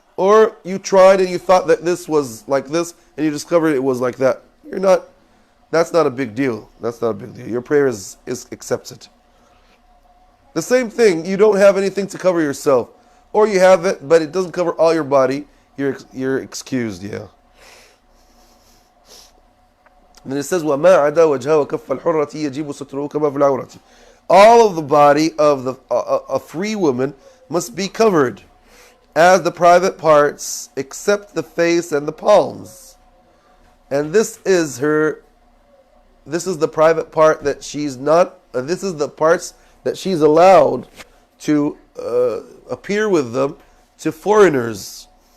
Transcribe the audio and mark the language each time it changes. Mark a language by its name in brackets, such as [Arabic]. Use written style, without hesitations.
[English] Or you tried and you thought that this was like this, and you discovered it was like that. That's not a big deal. That's not a big deal. Your prayer is accepted. The same thing, you don't have anything to cover yourself. Or you have it, but it doesn't cover all your body. You're excused, yeah. And then it says, [Arabic] وَمَا عَدَى وَجْهَ وَكَفَّ الْحُرَّةِ يَجِبُ سُتْرُهُ كَمَا فِي الْعَوْرَةِ. [English] All of the body of a free woman must be covered, as the private parts, except the face and the palms. And this is the private part that she's not, this is the parts that she's allowed to appear with them to foreigners.